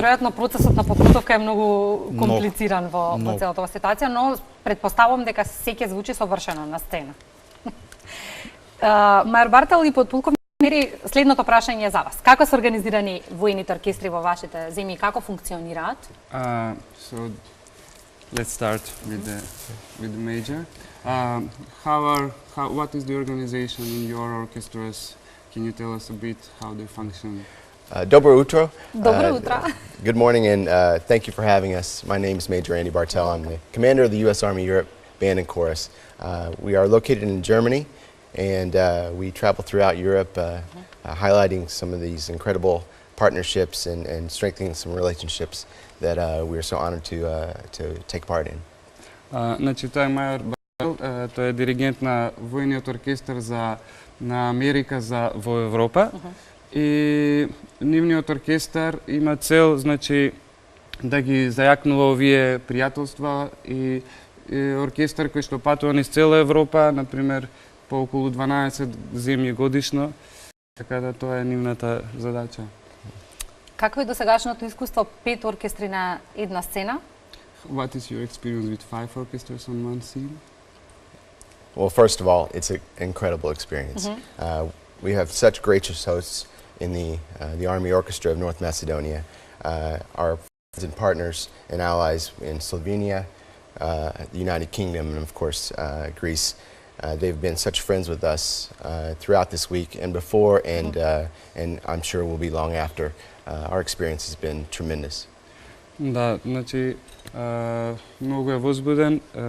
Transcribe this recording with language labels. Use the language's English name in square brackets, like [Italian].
[Macedonian] Да, веројатно процесот на подготовка е многу комплициран во целата ова ситуација, но предпоставувам дека се ќе звучи совршено на сцена. Мајор Бартел и подполковник, следното прашање за вас. Како се организирани воените оркестри во вашите земји, како функционираат? [English] So let's start with the major. What is the organization in your orchestras? Can you tell us a bit how they function? [Macedonian] Dobro utro. Dobro utro. [English] Good morning and thank you for having us. My name is Major Andy Bartel. I'm the commander of the U.S. Army Europe Band and Chorus. We are located in Germany and we travel throughout Europe highlighting some of these incredible partnerships and strengthening some relationships that we are so honored to take part in. [Macedonian] Значи, тој е Мајор Бартел, тој е диригент на воениот оркестар на Америка во Европа. И нивниот оркестар има цел, значи, да ги зајакнува овие пријателства и оркестар кој што патува низ цела Европа, например, по околу 12 земји годишно, така да тоа е нивната задача. Какво е досегашното искуство 5 оркестри на една сцена? [English] What is your experience with 5 orchestras on one scene? Well, first of all, it's an incredible experience. We have such gracious hosts in the Army Orchestra of North Macedonia. Our friends and partners and allies in Slovenia, the United Kingdom, and of course Greece. They've been such friends with us throughout this week and before, and I'm sure will be long after. Our experience has been tremendous. [Macedonian] Да, значи многу е возбуден.